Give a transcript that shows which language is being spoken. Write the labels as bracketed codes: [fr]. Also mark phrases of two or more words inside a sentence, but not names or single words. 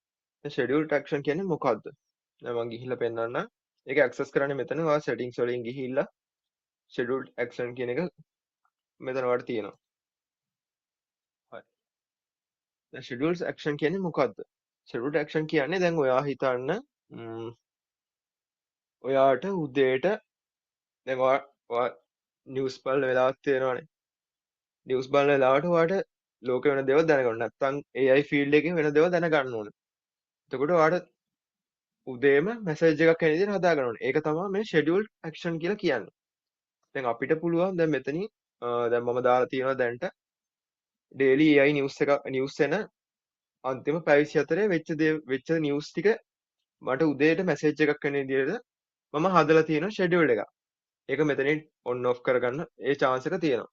[si] දැන් [en] scheduled action [si] කියන්නේ මොකක්ද? දැන් මම ගිහිල්ලා පෙන්නන්නම්. ඒක access කරන්නේ මෙතන ඔයා settings වලින් ගිහිල්ලා [en] scheduled action [si] කියන එක මෙතන ඔයාලට තියෙනවා. හරි. දැන් [en] scheduled action [si] කියන්නේ මොකක්ද? [en] scheduled action [si] කියන්නේ දැන් ඔයා හිතන්න ඔයාට උදේට දැන් ඔයා නිවුස් බලන වෙලාවක් තියෙනවානේ. නිවුස් බලන වෙලාවට ඔයාට ලෝකේ වෙන දේවල් දැනගන්න ඕන. නැත්නම් [en] AI field [si] එකේ වෙන දේවල් දැනගන්න ඕන. එතකොට ඔයාට උදේම මැසේජ් එකක් එන විදිහට හදා ගන්න ඕනේ. ඒක තමයි මේ [en] scheduled action [si] කියලා කියන්නේ. දැන් අපිට පුළුවන් දැන් මෙතනින් දැන් මම දාලා තියෙනවා දැන්ට [en] daily AI news [si] එන අන්තිම පැය 24 වෙච්ච නිවුස් ටික මට උදේට මැසේජ් එකක් එන විදිහට මම හදලා තියෙනවා scheduled එකක්. ඒක මෙතනින් [en] on off [si] කරගන්න ඒ chance එක තියෙනවා.